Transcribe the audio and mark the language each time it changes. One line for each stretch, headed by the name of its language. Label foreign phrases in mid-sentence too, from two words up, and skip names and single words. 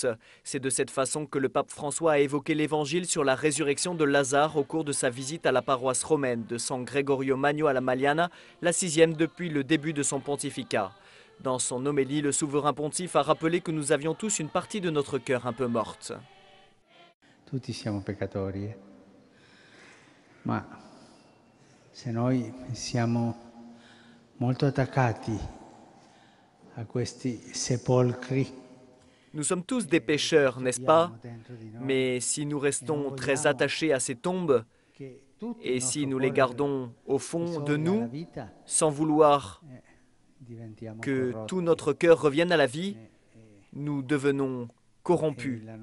French: C'est de cette façon que le pape François a évoqué l'évangile sur la résurrection de Lazare au cours de sa visite à la paroisse romaine de San Gregorio Magno alla Magliana, la 6e depuis le début de son pontificat. Dans son homélie, le souverain pontife a rappelé que nous avions tous une partie de notre cœur un peu morte.
Italian: Tutti siamo peccatori, ma se noi siamo molto attaccati a questi sepolcri.
French: Nous sommes tous des pécheurs, n'est-ce pas? Mais si nous restons très attachés à ces tombes, et si nous les gardons au fond de nous, sans vouloir que tout notre cœur revienne à la vie, nous devenons corrompus.